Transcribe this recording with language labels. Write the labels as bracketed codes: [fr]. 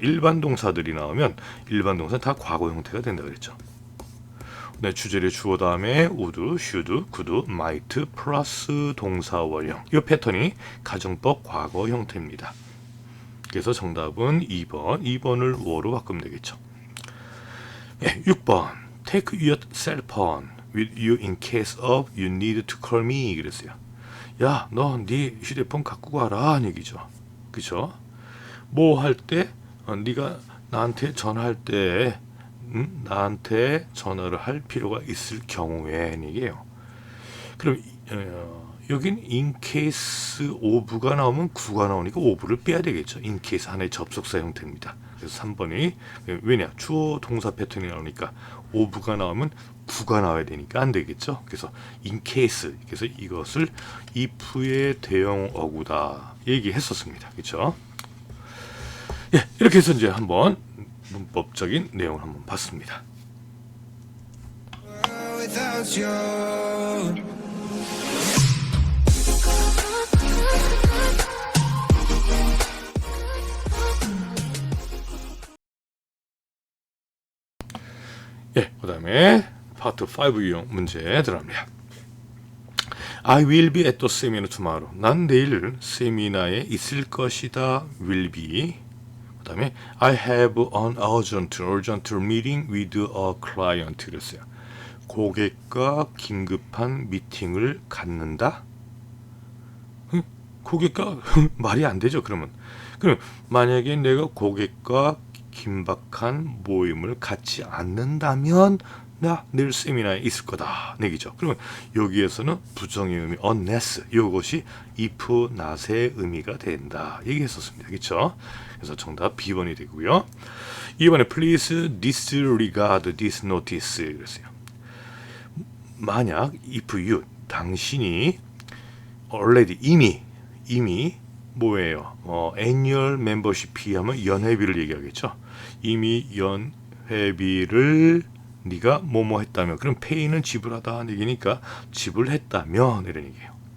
[ko] 일반 동사들이 나오면 일반 동사 다 과거 형태가 된다 그랬죠. 네, 주절의 주어 다음에 would, should, could, might 플러스 동사 원형. 이 패턴이 가정법 과거 형태입니다. 그래서 정답은 2번. 2번을 워로 바꾸면 되겠죠. 네, 6번. [en] Take your cell phone with you in case of you need to call me. [ko] 그랬어요. 야, 너 네 휴대폰 갖고 가라 하는 얘기죠. 그쵸? 뭐 할 때 네가 나한테 전화할 때 나한테 전화를 할 필요가 있을 경우에 얘기예요. 그럼 여긴 [en] in case of [ko] 가 나오면 구가 나오니까 of를 빼야 되겠죠. in case 하나의 접속사 형태입니다. 그래서 3번이 왜냐? 주어 동사 패턴이 나오니까 of가 나오면 구가 나와야 되니까 안 되겠죠. 그래서 in case 그래서 이것을 if의 대형 어구다 얘기했었습니다. 그렇죠? 예, 이렇게 해서 이제 한번 문법적인 내용을 한번 봤습니다. [en] without you. [ko] 예, 그 다음에 파트 5 유형 문제 들어갑니다. [en] I will be at the seminar tomorrow. [ko] 난 내일 세미나에 있을 것이다. [en] will be. 그 다음에 I have an urgent meeting with a client. [ko] 그랬어요. 고객과 긴급한 미팅을 갖는다. 고객과 말이 안 되죠. 그러면 만약에 내가 고객과 긴박한 모임을 갖지 않는다면 나 내일 세미나에 있을 거다 얘기죠. 그러면 여기에서는 부정의 의미 unless 이것이 if not의 의미가 된다 얘기했었습니다. 그렇죠? 그래서 정답 B번이 되고요. 2번에 [en] please disregard this notice [ko] 그랬어요. 만약 [en] if you [ko] 당신이 already 이미 뭐예요? [en] annual membership fee [ko] 하면 연회비를 얘기하겠죠. 이미 연회비를 네가 뭐뭐 했다면 그럼 pay는 지불하다는 얘기니까 지불했다면 이런 얘기예요.